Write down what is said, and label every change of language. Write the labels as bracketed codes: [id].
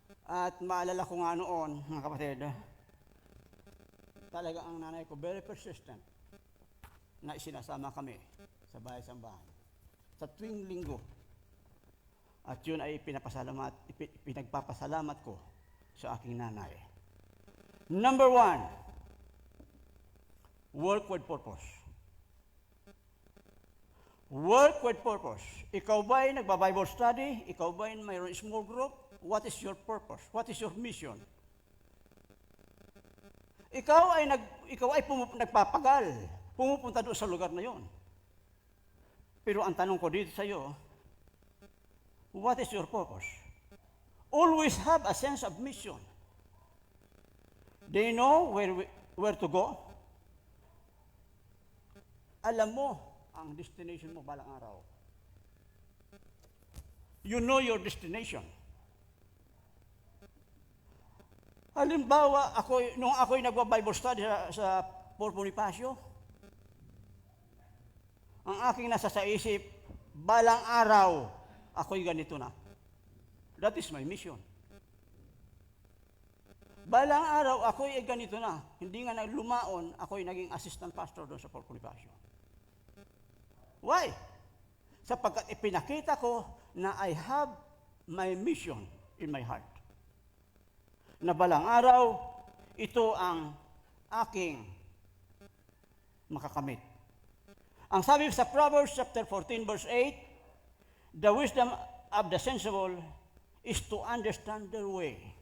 [tl] At maalala ko nga noon, mga kapatid, talaga ang nanay ko [en] very persistent [tl] na isinasama kami sa bahay-sambahan sa tuwing linggo. At yun ay pinagpapasalamat ko sa aking nanay. [en] Number 1, work with purpose. Work with purpose. [tl] Ikaw ba'y nagba-Bible study? Ikaw ba'y mayroon [en] small group? What is your purpose? What is your mission? [tl] Ikaw ay nagpapagal, pumupunta doon sa lugar na yon. Pero ang tanong ko dito sa iyo, [en] what is your purpose? Always have a sense of mission. Do you know where to go? [tl] Alam mo ang destination mo balang araw. [en] You know your destination. [tl] Halimbawa, nung ako'y nagwa-Bible study sa Fort Bonifacio, ang aking nasa sa isip, balang araw, ako'y ganito na. [en] That is my mission. [tl] Balang araw, ako'y ganito na. Hindi nga lumaon, ako'y naging assistant pastor doon sa Fort Bonifacio. [en] Why? [tl] Sapagkat ipinakita ko na [en] I have my mission in my heart. [tl] Na balang araw, ito ang aking makakamit. Ang sabi sa [en] Proverbs chapter 14 verse 8, the wisdom of the sensible is to understand their way.